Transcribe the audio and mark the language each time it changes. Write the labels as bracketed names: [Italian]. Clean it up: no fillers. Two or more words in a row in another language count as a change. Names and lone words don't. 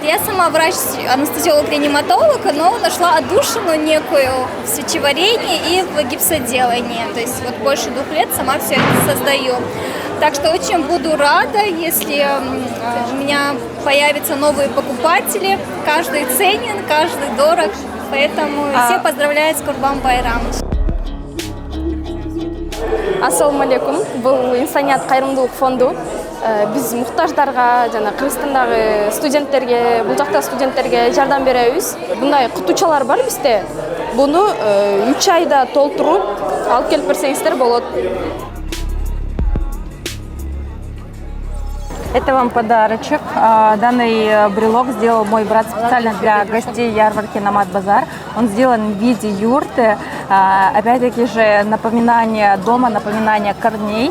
[Russian] Я сама врач-анестезиолог-реаниматолог, но нашла отдушину некую в свечеварении и в гипсоделании. То есть вот больше 2 лет сама все это создаю. Так что очень буду рада, если у меня появятся новые покупатели. Каждый ценен, каждый дорог. Поэтому все поздравляют с Курбан-байрам. [Arabic] السلام عليكم. [Kyrgyz] Бул Инсаният кайрымдуулук фонду. Биз муктаждарга жана Кыргызстандагы студенттерге, бул жакта студенттерге жардам беребиз. Мындай кутучалар бар бизде. Буну 3 айда толтуруп алып келип берсеңиздер болот. [Russian] Это вам подарочек. Данный брелок сделал мой брат специально для гостей ярмарки «Номад Базар». Он сделан в виде юрты. Опять-таки же напоминание дома, напоминание корней.